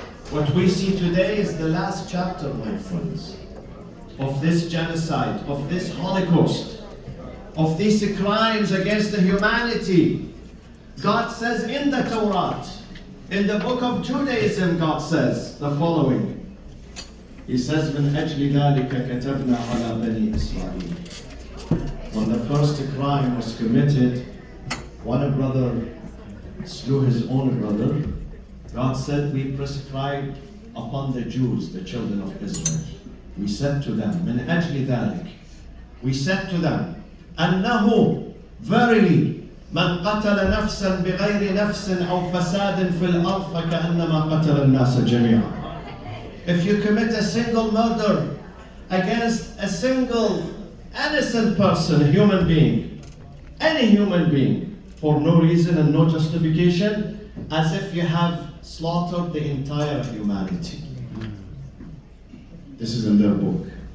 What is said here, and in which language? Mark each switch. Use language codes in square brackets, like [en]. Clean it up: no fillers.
[en] What we see today is the last chapter, my friends, of this genocide, of this Holocaust, of these crimes against the humanity. God says in the Torah, in the book of Judaism, God says the following. He says, [ar] من أجل ذلك كتبنا على بني إسرائيل. [en] When the first crime was committed, one brother slew his own brother. God said, we prescribed upon the Jews, the children of Israel. We said to them, [ar] من أجل ذلك. [en] We said to them, [ar] أنه [en] verily [ar] من قتل نفسا بغير نفس أو فساد في الأرض فكأنما قتل الناس جميعا. [en] If you commit a single murder against a single innocent person, a human being, any human being, for no reason and no justification, as if you have slaughtered the entire humanity. This is in their book.